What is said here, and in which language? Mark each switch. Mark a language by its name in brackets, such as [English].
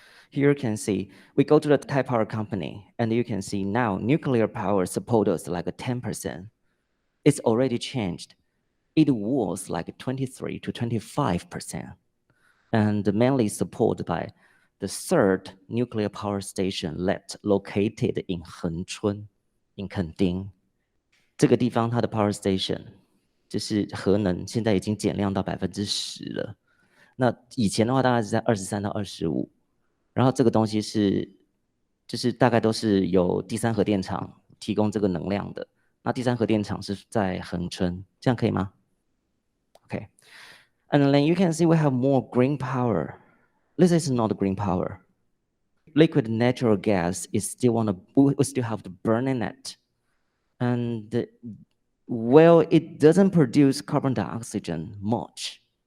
[English] Here you can see, we go to the Taipei Power Company, and you can see now nuclear power support us like a 10%. It's already changed. It was like 23 to 25%, and mainly supported by the third nuclear power station located in Hengchun, in Kending. [Chinese] 这个地方它的 [English] power station [Chinese] 就是核能，现在已经减量到10%了。那以前的话大概是在23到25，然后这个东西就是大概都是由第三核电厂提供这个能量的。那第三核电厂是在恒春，这样可以吗 ？Okay. [English] And then you can see we have more green power. This is not green power. Liquid natural gas is we still have to burn in it. And well, it doesn't produce carbon dioxide much.